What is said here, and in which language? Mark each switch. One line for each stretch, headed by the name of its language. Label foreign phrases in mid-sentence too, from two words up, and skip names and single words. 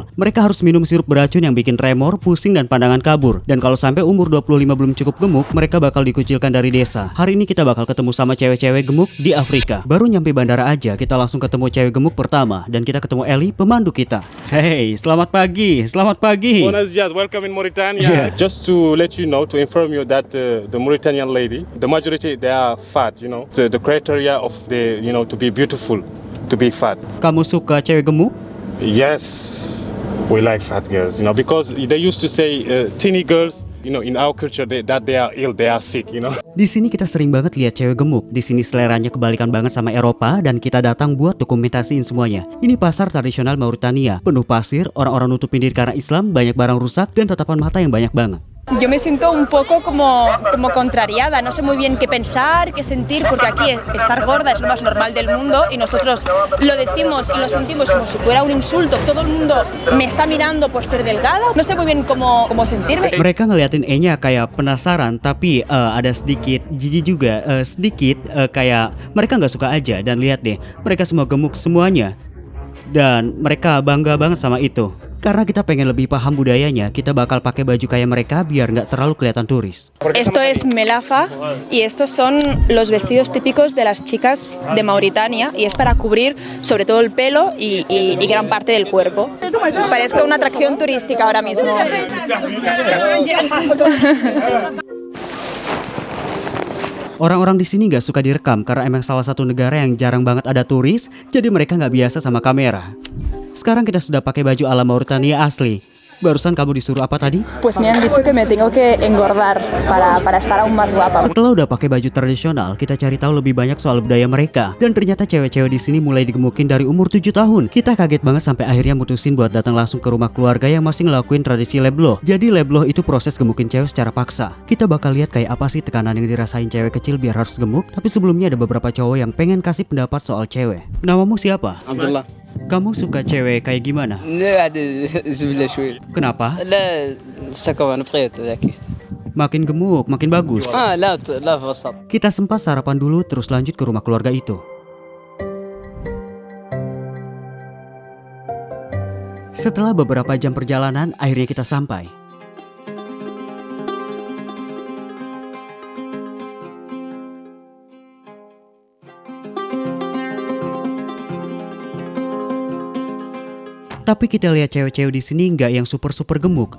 Indonesian: Mereka harus minum sirup beracun yang bikin tremor, pusing, dan pandangan kabur. Dan kalau sampai umur 25 belum cukup gemuk, mereka bakal dikucilkan dari desa. Hari ini kita bakal ketemu sama cewek-cewek gemuk di Afrika. Baru nyampe bandara aja, kita langsung ketemu cewek gemuk pertama. Dan kita ketemu Eli, pemandu kita. Hey, selamat pagi, selamat pagi.
Spanish: Buenos dias,
English: welcome in Mauritania. Just to let you know, to inform you that the Mauritanian lady, the majority they are fat, the criteria of the, to be beautiful, to be fat.
Indonesian: Kamu suka cewek gemuk?
English: Yes, we like fat girls, because they used to say teeny girls, in our culture that they are ill, they are sick,
Indonesian: Di sini kita sering banget lihat cewek gemuk. Di sini seleranya kebalikan banget sama Eropa dan kita datang buat dokumentasiin semuanya. Ini pasar tradisional Mauritania, penuh pasir, orang-orang nutupin diri karena Islam, banyak barang rusak dan tatapan mata yang banyak banget.
Spanish: Yo me siento un poco como contrariada, no sé muy bien qué pensar, qué sentir, porque aquí estar gorda es lo más normal del mundo y nosotros lo decimos y lo sentimos como si fuera un insulto. Todo el mundo me está mirando por ser delgada, no sé muy bien cómo sentirme.
Indonesian: Mereka ngeliatin E-nya kayak penasaran, tapi ada sedikit jijik juga, kayak mereka nggak suka aja. Dan lihat deh, mereka semua gemuk semuanya. Dan mereka bangga banget sama itu. Karena kita pengen lebih paham budayanya, kita bakal pakai baju kayak mereka biar nggak terlalu kelihatan turis.
Spanish: Esto es melafa y estos son los vestidos típicos de las chicas de Mauritania y es para cubrir sobre todo el pelo y gran parte del cuerpo. Parezco una atracción turística ahora mismo.
Indonesian: Orang-orang di sini nggak suka direkam karena emang salah satu negara yang jarang banget ada turis, jadi mereka nggak biasa sama kamera. Sekarang kita sudah pakai baju ala Mauritania asli. Barusan kamu disuruh apa tadi?
Spanish: Pues me han dicho que me tengo que engordar para estar aún más guapa.
Indonesian: Setelah udah pakai baju tradisional, kita cari tahu lebih banyak soal budaya mereka. Dan ternyata cewek-cewek di sini mulai digemukin dari umur 7 tahun. Kita kaget banget sampai akhirnya mutusin buat datang langsung ke rumah keluarga yang masih ngelakuin tradisi lebloh. Jadi lebloh itu proses gemukin cewek secara paksa. Kita bakal lihat kayak apa sih tekanan yang dirasain cewek kecil biar harus gemuk. Tapi sebelumnya ada beberapa cowok yang pengen kasih pendapat soal cewek. Namamu siapa? Abdullah. Kamu suka cewek kayak gimana?
Arabic: لا عاد زبله شويه
Indonesian: Kenapa?
Arabic: لا سكوا انا بغيت ذاك
Indonesian: Makin gemuk, makin bagus.
Arabic: لا لا في وسط
Indonesian: Kita sempat sarapan dulu terus lanjut ke rumah keluarga itu. Setelah beberapa jam perjalanan, akhirnya kita sampai. Tapi kita lihat cewek-cewek di sini nggak yang super gemuk.